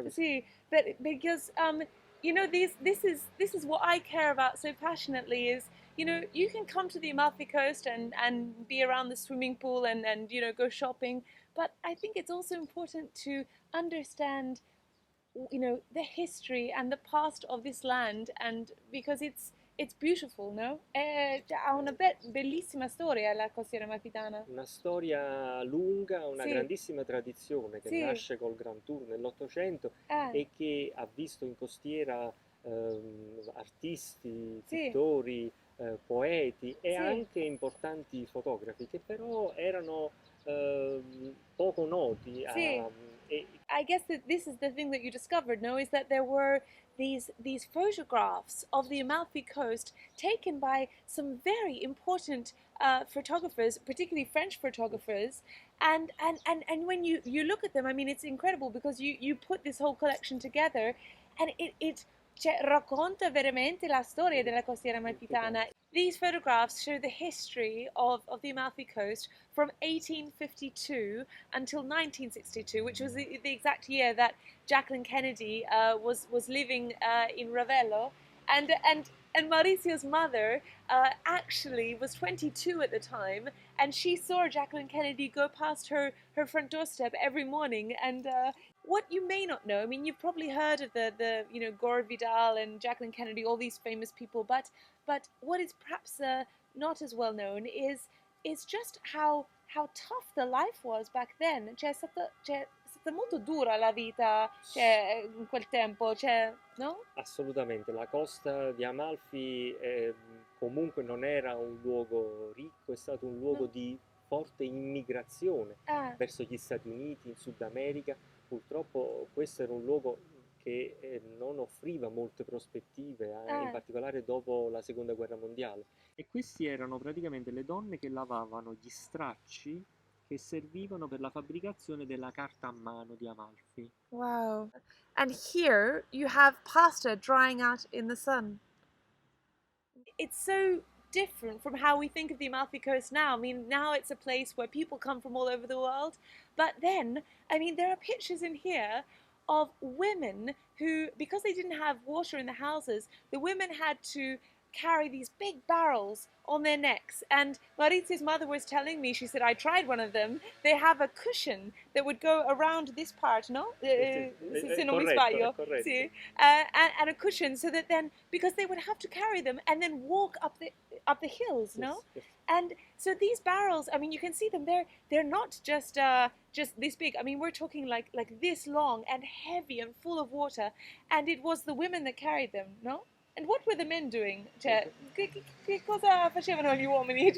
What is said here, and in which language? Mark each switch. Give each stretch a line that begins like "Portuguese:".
English: Sì, but because this is what I care about so passionately is, you can come to the Amalfi Coast and be around the swimming pool and go shopping, but I think it's also important to understand the history and the past of this land, and because it's beautiful, no?
Italian: Ha una bellissima storia la costiera amalfitana. Una storia lunga, una grandissima tradizione che nasce col Grand Tour nell'Ottocento e che ha visto in costiera artisti, pittori, poeti e anche importanti fotografi che però erano poco noti
English: I guess that this is the thing that you discovered, no, is that there were these photographs of the Amalfi Coast taken by some very important photographers, particularly French photographers, and when you look at them, I mean, it's incredible because you put this whole collection together, and it
Italian: cioè, racconta veramente la storia della costiera amalfitana.
English: These photographs show the history of the Amalfi Coast from 1852 until 1962, which was the exact year that Jacqueline Kennedy was living in Ravello, and Maurizio's mother actually was 22 at the time, and she saw Jacqueline Kennedy go past her front doorstep every morning. And what you may not know, I mean, you've probably heard of the Gore Vidal and Jacqueline Kennedy, all these famous people, but what is perhaps not as well known is just how tough the life was back then.
Italian: È stata molto dura la vita, in quel tempo, no? Assolutamente, la costa di Amalfi comunque non era un luogo ricco, è stato un luogo di forte immigrazione verso gli Stati Uniti, in Sud America. Purtroppo questo era un luogo che non offriva molte prospettive, in particolare dopo la Seconda Guerra Mondiale. E questi erano praticamente le donne che lavavano gli stracci che servivano per la fabbricazione della carta a mano di Amalfi. Wow.
English: And here you have pasta drying out in the sun. It's so different from how we think of the Amalfi Coast now. I mean, now it's a place where people come from all over the world. But then, I mean, there are pictures in here of women who, because they didn't have water in the houses, the women had to carry these big barrels on their necks. And Maurizio's mother was telling me, she said, I tried one of them. They have a cushion that would go around this part, no?
Italian: Se non mi sbaglio. Sì.
English: And a cushion so that then, because they would have to carry them and then walk up the hills, no? Yes. And so these barrels, I mean, you can see them. They're not just this big. I mean, we're talking like this long and heavy and full of water. And it was the women that carried them, no? And what were the men doing?
Italian: Cioè, che cosa facevano gli uomini?